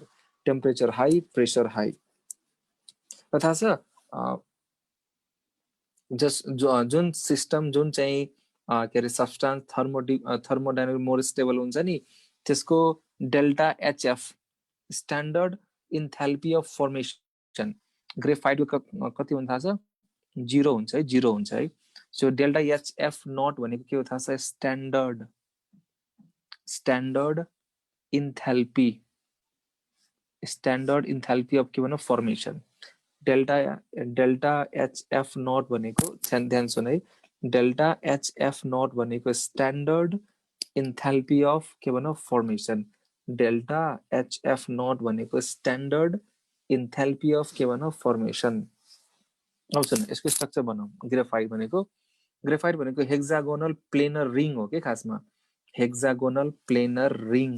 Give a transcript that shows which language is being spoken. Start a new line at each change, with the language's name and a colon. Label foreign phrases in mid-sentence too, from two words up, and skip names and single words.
English: temperature high, pressure high.
Nepali: थाहा छ जुन सिस्टम जुन चाहिँ के अरे
English: substance thermodynamic more stable
Nepali: हुन्छ नि, त्यसको
English: delta HF standard enthalpy of formation
Nepali: ग्रेफाइटको कति हुन्छ थाहा छ, 0 हुन्छ है, 0 हुन्छ है। सो
English: delta HF naught
Nepali: भनेको के हो थाहा छ,
English: standard enthalpy of
Nepali: के भन, फर्मेसन।
English: delta HF naught
Nepali: भनेको ध्यान सुन है,
English: delta HF naught
Nepali: भनेको
English: standard enthalpy of
Nepali: के भन, फर्मेसन।
English: delta HF naught
Nepali: भनेको
English: standard enthalpy of
Nepali: के भन, फर्मेसन। आउँछ न, यसको स्ट्रक्चर बनाऊ। ग्रेफाइट भनेको
English: hexagonal planar ring
Nepali: हो के खासमा,
English: hexagonal planar ring.